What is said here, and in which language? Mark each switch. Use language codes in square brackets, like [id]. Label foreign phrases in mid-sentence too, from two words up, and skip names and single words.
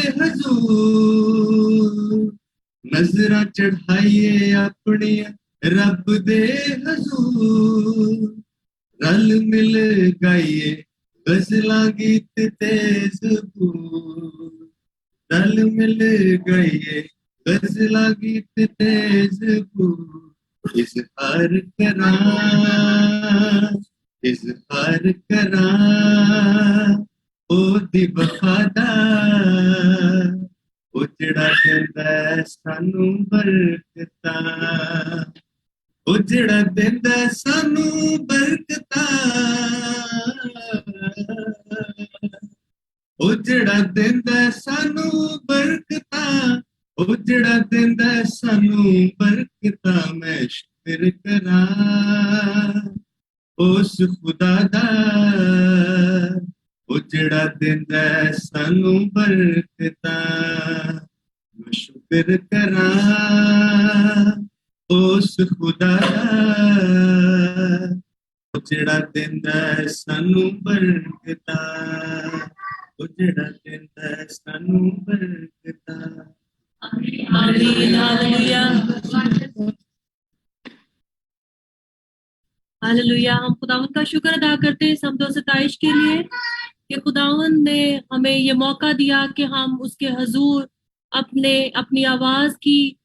[pa] حضور نظراں چڑھائیے اپنی رب دے حضور رل مل گائیے غزلاں گیت تے زبور رل مل گائیے غزلاں گیت تے زبور اظہار کراں اظہار کراں او دی وفادار او جڑا دیندا ہے سانوں برکتاں او جڑا دیندا ہے سانوں برکتاں او جڑا دیندا ہے سانوں برکتاں او جڑا دیندا ہے سانوں برکتاں میں شکر کراں اس خدا دا او جڑا دیندا ہے سانوں برکتاں میں شکر کراں اس خدا دا او جڑا دیندا ہے سانوں برکتاں او جڑا دیندا ہے سانوں برکتاں [ur] ہاللویا ہاللویا ہم خداوند کا شکر ادا کرتے ہیں اس حمد و ستائش کے لیے کہ خداوند نے ہمیں یہ موقع دیا کہ ہم اس کے حضور اپنی آواز کی